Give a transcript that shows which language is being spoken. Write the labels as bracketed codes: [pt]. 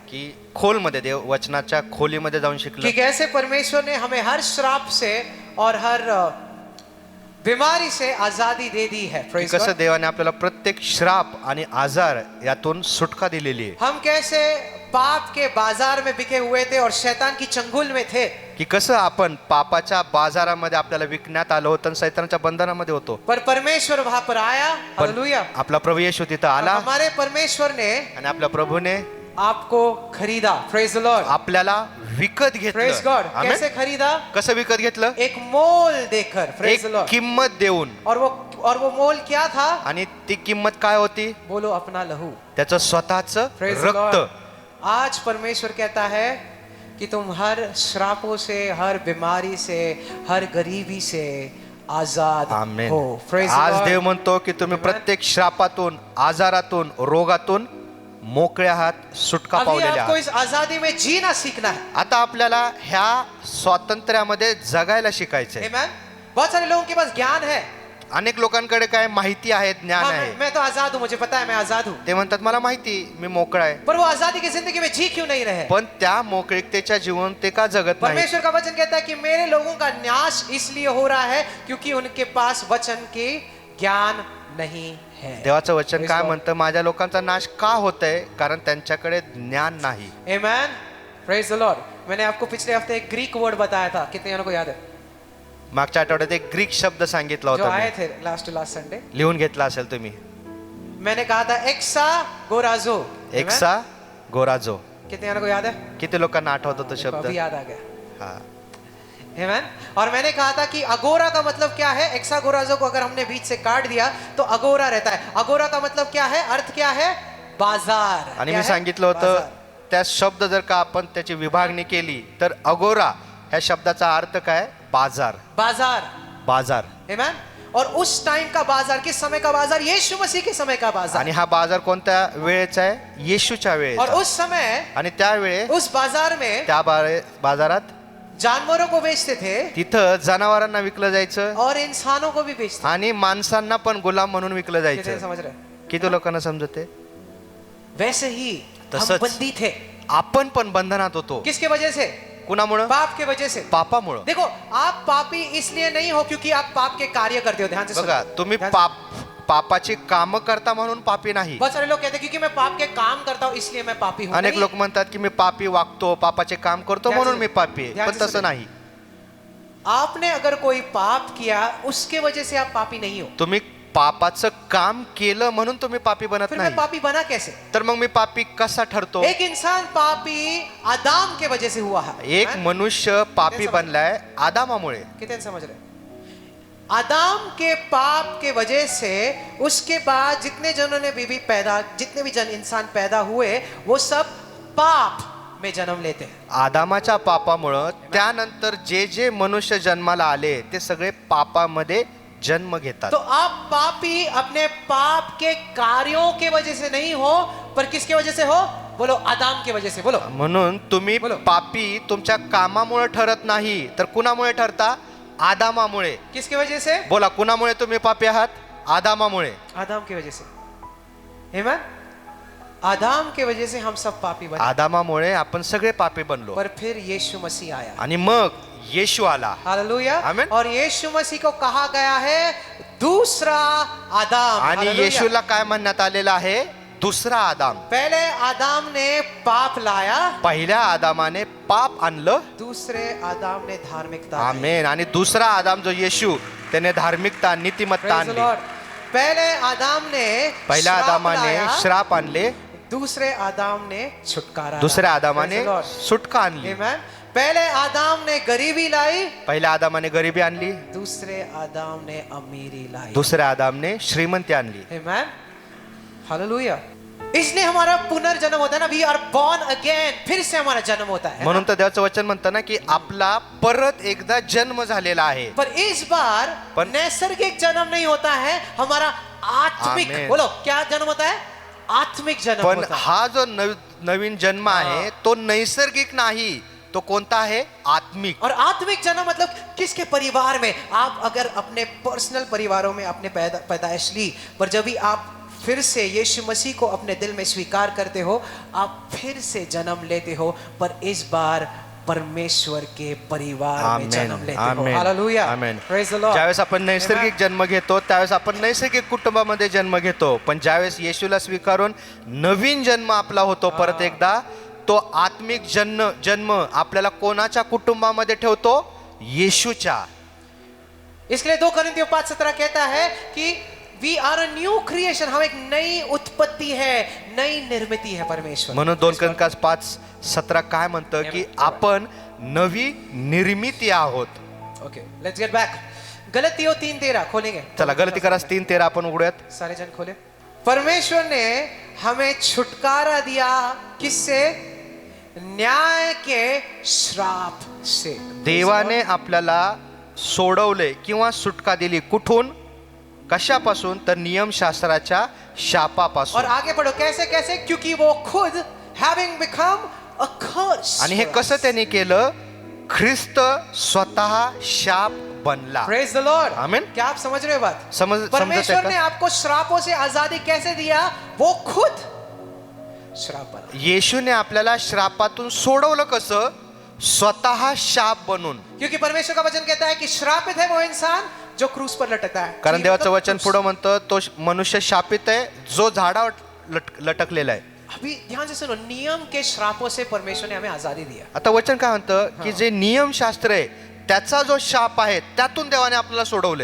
[mr] की खोलमध्ये देव वचनाच्या खोलीमध्ये जाऊन शिकलो [hi] कि कैसे परमेश्वर ने हमें हर श्राप से और हर बीमारी से आजादी दे दी है। [mr] कसं देवाने आपल्याला प्रत्येक श्राप आणि आजार यातून सुटका दिलेली आहे। [hi] हम कैसे पाप के बाजार में बिके हुए थे और शैतान की चंगुल में थे, [mr] की कसं आपण पापाच्या बाजारामध्ये आपल्याला विकण्यात आलो होतो आणि शैतानाच्या बंधनामध्ये होतो, [hi] पर परमेश्वर वहां पर आया। हालेलुया। [mr] आपला प्रभु येशू तिथं आला [hi] हमारे परमेश्वर ने [mr] आणि आपल्या प्रभूने [hi] आपको खरीदा। [en] Praise the Lord. [mr] आपल्याला विकत घेतलं। [en] Praise God. [hi] कैसे खरीदा? [mr] कसं विकत घेतलं? [hi] एक मोल देकर। [en] praise the [mr] एक [en] Lord. [mr] किंमत देऊन। [hi] और वो मोल क्या था? [mr] आणि ती किंमत काय होती? [hi] बोलो अपना लहू, [mr] त्याचं स्वतःचं रक्त। [hi] आज परमेश्वर कहता है कि तुम हर श्रापों से, हर बीमारी से, हर गरीबी से आजाद हो। [mr] आज देव म्हणतो की तुम्ही प्रत्येक श्रापातून, आजारातून, रोगातून मोकळे आहात, सुटका पावलेले आहात। [hi] इस आजादी में जीना सीखना है। [mr] आता आपल्याला ह्या स्वातंत्र्यामध्ये जगायला शिकायचंय। आमेन। [hi] बहुत सारे लोगों के पास ज्ञान है, [mr] अनेक लोकांकडे काय माहिती आहे, ज्ञान आहे। [hi] मैं तो आजाद हूं, मुझे पता है मैं आजाद हूं। [mr] ते म्हणतात मला माहिती, मी मोकळा आहे। [hi] पर वो आजादी की जिंदगी में जी क्यों नहीं रहे? [mr] पण त्या मोकळीकतेच्या जीवन ते का जगत नाही? [hi] परमेश्वर का वचन कहता है कि मेरे लोगों का नाश इसलिए हो रहा है क्योंकि उनके पास वचन के ज्ञान नहीं है। [mr] देवाचं वचन काय म्हणतं? माझ्या लोकांचा नाश का होतंय? कारण त्यांच्याकडे ज्ञान नाही। [en] Amen. Praise the Lord. [hi] मैंने आपको पिछले हफ्ते एक ग्रीक वर्ड बताया था, कितने जनों को याद है? [mr] मागच्या आठवड्यात एक ग्रीक शब्द सांगितला [hi] जो [mr] होता, [hi] आए थे [en] last Sunday, [mr] लिहून घेतला असेल तुम्ही। [hi] मैंने कहा था एक्सा गोराजो। एक्सा गोराजो। कितने जनों को याद है? [mr] किती लोकांना आठवतो तो शब्द? [hi] अभी याद आ गया। हाँ। आमेन। और मैंने कहा था कि अगोरा का मतलब क्या है? एक्सा गोराजो को अगर हमने बीच से काट दिया तो अगोरा रहता है। अगोरा का मतलब क्या है? अर्थ क्या है? बाजार। [mr] आणि मी सांगितलं होतं त्या शब्द जर का आपण त्याची विभागणी केली तर अगोरा ह्या शब्दाचा अर्थ काय? बाजार। बाजार। बाजार। आमेन। [hi] और उस टाइम का बाजार, किस समय का बाजार? यीशु मसीह के समय का बाजार। [mr] आणि हा बाजार कोणत्या वेळेचा आहे? येशूच्या वेळेचा। [hi] और उस समय, [mr] आणि त्या वेळे [hi] उस बाजार में, [mr] त्या बाजारात [hi] जानवरों को बेचते थे, [mr] तिथं जनावरांना विकलं जायचं [hi] और इंसानों को भी बेचते, [mr] आणि माणसांना पण गुलाम म्हणून विकलं [hi] कितने [mr] जायचं। [hi] समझ रहे? [mr] किती लोकांना समजते? [hi] वैसे ही हम बंदी थे। [mr] आपण पण बंधनात होतो। [hi] किसके वजह से? [mr] कुणामुळे? [hi] पाप के वजह से। [mr] पापामुळे। [hi] देखो, आप पापी इसलिए नहीं हो क्योंकि आप पाप के कार्य करते हो। ध्यान से [mr] बघा, तुम्ही पापाची काम करता म्हणून पापी नाही। [hi] बहुत सारे लोग कहते हैं क्योंकि मैं पाप के काम करता हूं इसलिए मैं पापी हूं। [mr] अनेक लोक म्हणतात की मी पापी वागतो, पापाचे काम करतो म्हणून मी पापी आहे, पण तसं नाही। [hi] आपने अगर कोई पाप किया उसके वजह से आप पापी नहीं हो। [mr] तुम्ही पापाचं काम केलं म्हणून तुम्ही पापी बनत [hi] फिर [mr] नाही। [hi] मैं पापी बना कैसे? [mr] तर मग मी पापी कसा ठरतो? [hi] एक इंसान पापी आदम के वजह से हुआ है। [mr] एक मनुष्य पापी बनलाय आदामामुळे। [hi] कितने समझ रहे? आदम के पाप के वजह से उसके बाद जितने जनों ने भी पैदा, जितने भी इंसान पैदा हुए वो सब पाप में जन्म लेते हैं। [mr] आदामाच्या पापामुळे त्यानंतर जे जे मनुष्य जन्माला आले ते सगळे पापामध्ये जन्म घेतात। [hi] तो आप पापी अपने पाप के कार्यों के वजह से नहीं हो, पर किसके वजह से हो? बोलो, आदम के वजह से। बोलो। [mr] म्हणून तुम्ही पापी तुमच्या कामामुळे ठरत नाही, तर कुणामुळे ठरता? आदामामुळे। [hi] किसके वजह से? [mr] बोला, कुणामुळे तुम्ही पापी आहात? आदामामुळे। [hi] आदम की वजह से। आमेन। आदम के वजह से हम सब पापी बने। [mr] आदामामुळे आपण सगळे पापी बनलो। [hi] पर फिर यीशु मसीह आया [mr] आणि मग येशू आला। हालेलुया। आमेन। [hi] और यीशु मसीह को कहा गया है दूसरा आदम। [mr] आणि येशूला काय म्हणण्यात आलेलं आहे? दुसरा आदाम। [hi] पहले आदम ने पाप लाया, [mr] पहिल्या आदामाने पाप आणलं, [hi] दूसरे आदम ने धार्मिकता। [mr] आमेन। आणि दुसरा आदाम जो येशू त्याने धार्मिकता, नीतिमत्ता आणली। [hi] पहले आदम ने [mr] पहिल्या [hi] श्राप [mr] आदामाने [hi] लाया, [mr] श्राप आणले, [hi] दूसरे आदम ने छुटकारा [mr] दुसऱ्या [hi] लाया. [mr] आदामाने [en] Praise the Lord. [mr] सुटका आणली. [hi] Amen. पहले आदम ने गरीबी लाई, [mr] पहिल्या आदामाने गरिबी आणली, [hi] दूसरे आदम ने अमीरी लाई. [mr] दुसऱ्या आदामने श्रीमंती आणली. Amen. Hallelujah. [hi] इसलिए हमारा पुनर्जन्म होता है ना, [en] we are born again, [hi] फिर से हमारा जन्म होता है [mr] म्हणून तर देवाचं वचन म्हणतं ना की आपला परत एकदा जन्म झालेला आहे. [hi] पर इस बार पर- नैसर्गिक जन्म नहीं होता है, हमारा आत्मिक. आमीन. बोलो क्या जन्म होता है? आत्मिक जन्म [mr] पण [hi] होता है. [mr] हा जो नवीन जन्म आहे तो नैसर्गिक नाही, तो कोणता आहे? आत्मिक. [hi] और आत्मिक जन्म मतलब किसके परिवार में? आप अगर अपने पर्सनल परिवारों में आपने पैदाइश ली, पर जब भी आप फिर से यीशु मसीह को अपने दिल में स्वीकार करते हो, आप फिर से जन्म लेते हो, पर इस बार परमेश्वर के परिवार में आमेन, जन्म लेते हो. आमेन, hallelujah. Amen. [en] Praise the Lord. [mr] ज्यावेळेस आपण नैसर्गिक जन्म घेतो त्यावेळेस आपण नैसर्गिक कुटुंबामध्ये जन्म घेतो, पण ज्यावेळेस येशूला स्वीकारून नवीन जन्म आपला होतो परत एकदा, तो आत्मिक जन्म आपल्याला कोणाच्या कुटुंबामध्ये ठेवतो? येशूच्या. [hi] इसलिए 2 कोरिन्थियों 5:17 कहता है कि [en] We are a new creation. [hi] हम एक नई उत्पत्ति है, नई निर्मिती है परमेश्वर. [mr] म्हणून 2 कोरिन्थियों 5:17 काय म्हणतं की आपण नवी निर्मिती आहोत. [en] Okay, let's get back. [hi] गलतियों 3:13 खोलेंगे. [mr] चला गलतीकारास 3:13 आपण उघडूयात. [hi] सारे जन खोले. परमेश्वर ने हमें छुटकारा दिया, किससे? न्याय के श्राप से. [mr] देवाने आपल्याला सोडवले किंवा सुटका दिली. कुठून? कशापासून? तर नियमशास्त्राच्या शापापासून. [hi] और आगे पढ़ो कैसे कैसे, क्योंकि वो खुद [en] Having become a curse. [mr] आणि हे कसं त्यांनी केलं? ख्रिस्त स्वतः शाप बनला. [en] Praise the Lord. Amen. [hi] क्या आप समझ रहे हो बात? [mr] समझते [hi] परमेश्वर ने [mr] का? [hi] आपको श्रापों से आजादी कैसे दिया? वो खुद श्राप बना. [mr] येशूने आपल्याला श्रापातून सोडवलं कसं? स्वतः शाप बनून. [hi] क्योंकि परमेश्वर का वचन कहता है कि श्रापित है वो इंसान जो क्रूस पर लटकता है. [mr] कारण देवाचं वचन पुढं म्हणतं तो मनुष्य शापित आहे जो झाडावर लटकलेला आहे. [hi] अभी ध्यान से सुनो, नियम के श्रापों से परमेश्वर ने हमें आजादी दिया. [mr] आता वचन काय म्हणतं की जे नियमशास्त्र आहे त्याचा जो शाप आहे त्यातून देवाने आपल्याला सोडवले.